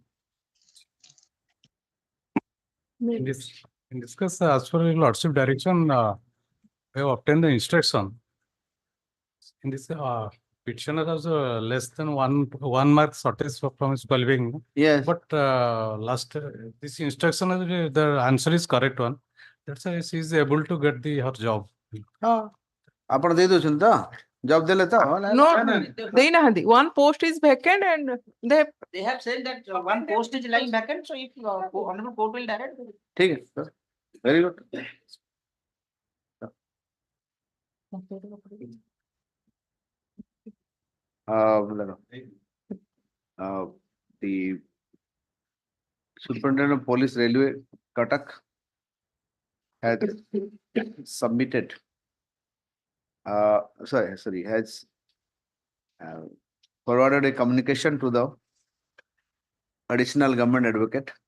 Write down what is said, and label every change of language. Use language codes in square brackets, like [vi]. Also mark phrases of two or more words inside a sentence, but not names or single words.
[en] In this case, as per your lordship direction, we have obtained the instruction. In this, petitioner has less than one mark shortage from his qualifying. Yes. But last this instruction, the answer is correct one. That's why she is able to get her job. [or] ଆପଣ ଦେଇ ଦଉଛନ୍ତି ତ ଜବ ଦେଲେ ତ No, ଦେଇନାହାନ୍ତି. [en] One post is vacant and They have said that one post is lying vacant, so if honorable court will direct. [hi] ठीक है [en] sir very good the Superintendent of Police Railway Cuttack had submitted has forwarded a communication to the additional government advocate